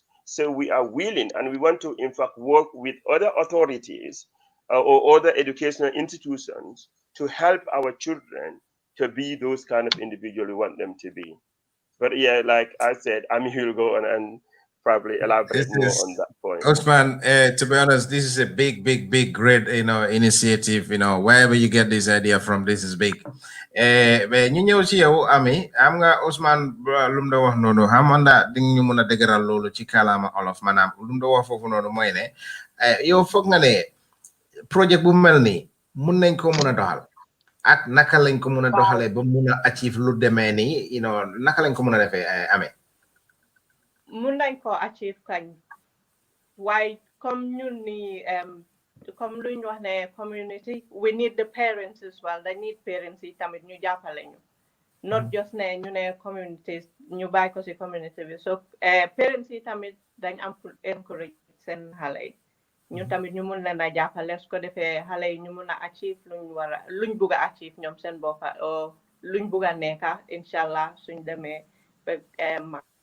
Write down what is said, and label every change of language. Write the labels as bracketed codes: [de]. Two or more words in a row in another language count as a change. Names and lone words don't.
[en] So we are willing and we want to, in fact, work with other authorities or other educational institutions to help our children to be those kind of individuals we want them to be. But yeah, like I said, Ami will go on and probably elaborate This more on is that point. Osman. To be honest, this is a big, big, big, great, initiative. Wherever you get this idea from, this is big. [wo] Mais ñu ñëw ci yow Ami am nga Ousmane lu mu da wax noonu xamanda di ñu mën a dëgëral loolu ci kàllaama olof maanaam lu mu da wax foofu noonu mooy ne yow foog nga ne projet bu mel nii mun nañ ko mën a doxal ak naka lañ ko mën a doxalee ba mun a achieve lu demee nii naka lañ ko mën a defee amee mun nañ ko achieve kañ waaye comme ñun ni comme luñ wax ne community [en] we need the parents as well they need parents [wo] yi tamit ñu jàppale ñu [en] not just [wo] ne ñu ne communities ñu bàyyi ko si community bi so parents yi tamit dañ am pour encourage seen xale yi ñu tamit ñu mun leen a jàppale su ko defee xale yi ñu mun a achieve luñ bugg a achieve ñoom seen boppa o luñ bugg a nekka inshallah suñ demee ba mag